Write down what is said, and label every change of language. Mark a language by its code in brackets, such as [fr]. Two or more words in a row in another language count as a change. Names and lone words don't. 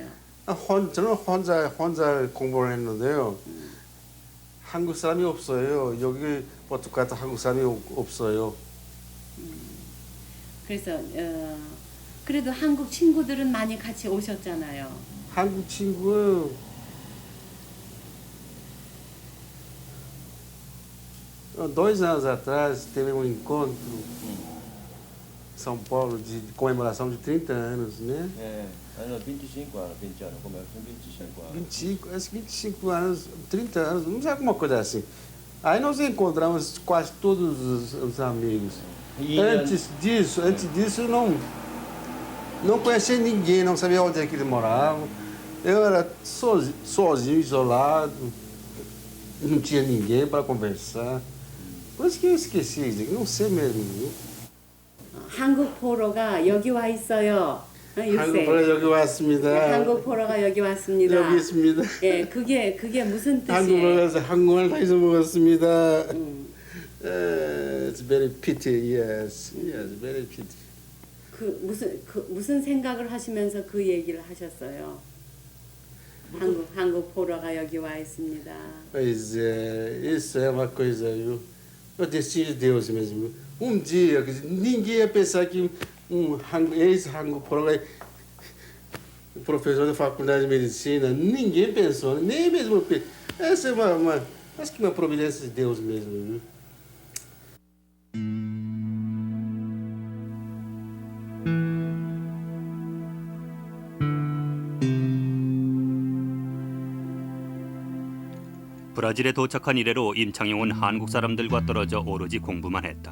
[ko] 저는 혼자 공부를 했는데요. 한국 사람이 없어요. 여기 포르투갈도 한국 사람이 없어요. 그래서 그래도 한국 친구들은 많이 같이 오셨잖아요. 한국 친구 [pt] 2 anos atrás teve um encontro em São Paulo de comemoração de 30 anos, né? É, ano 25 anos, 20 anos, começou 25 anos. 25, acho que 25 anos, 30 anos, não sei, alguma coisa assim. Aí nós encontramos quase todos os amigos. Antes disso eu não conhecia ninguém, não sabia onde é que ele morava. Eu era sozinho, isolado, não tinha ninguém para conversar. Por isso que eu esqueci, não sei mesmo. [ko] 한국 포로가 여기 와 있어요. 한국 보러 여기 왔습니다. 한국 포로가 여기 왔습니다. 여기 있습니다. 예, 그게 무슨 한국 뜻이에요? 가서 한국말 다 잊어먹었습니다. [en] It's very pity, yes, very pity. [ko] 무슨 생각을 하시면서 그 얘기를 하셨어요? 한국 포로가 여기 와 있습니다. [pt] Pois é, isso é uma coisa, viu? É o destino de Deus mesmo. Dia, quer dizer, ninguém ia pensar que ex-Hango Poroga, professor da faculdade de medicina, ninguém pensou, nem mesmo. Essa é acho que uma providência de Deus mesmo, viu? [ko] 브라질에 도착한 이래로 임창용은 한국 사람들과 떨어져 오로지 공부만 했다.